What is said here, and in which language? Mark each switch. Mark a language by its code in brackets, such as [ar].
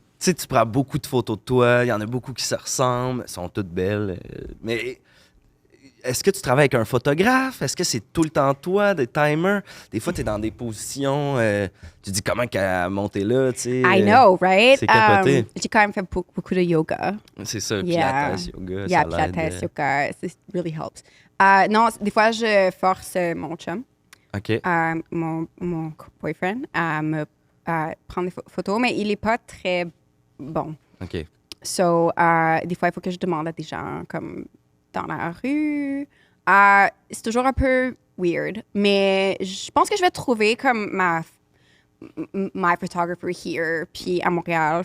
[fr] Tu sais, tu prends beaucoup de photos de toi, il y en a beaucoup qui se ressemblent, elles sont toutes belles. Mais est-ce que tu travailles avec un photographe? Est-ce que c'est tout le temps toi, des timers? Des fois, tu es dans des positions, tu dis comment qu'elle a monté là, tu sais. [en] I know, right? [fr] C'est capoté. J'ai quand même fait beaucoup de yoga. C'est ça, [en] Yeah. [fr] Pilates, yoga, [en] Yeah, [fr] ça l'aide. [en] Pilates, yoga, it really helps. [fr] Non, des fois, je force mon chum, OK. mon boyfriend, à me prendre des photos, mais il est pas très bon. OK. [en] So, [fr] des fois, il faut que je demande à des gens comme dans la rue. C'est toujours un peu weird, mais je pense que je vais trouver comme [en] my photographer here, [fr] puis à Montréal.